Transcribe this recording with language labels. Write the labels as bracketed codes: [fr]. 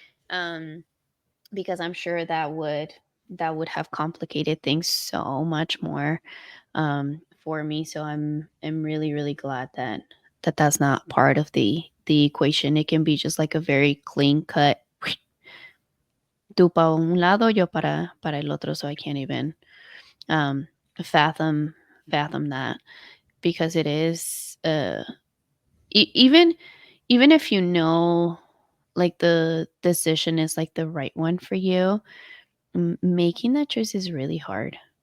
[en] Um, because I'm sure that would have complicated things so much more for me. So I'm really really glad that that's not part of the equation. It can be just like a very clean cut. [es] Tú para un lado, yo para el otro. [en] So I can't even um, fathom fathom that because it is even if you know like the decision is like the right one for you, making that choice is really hard.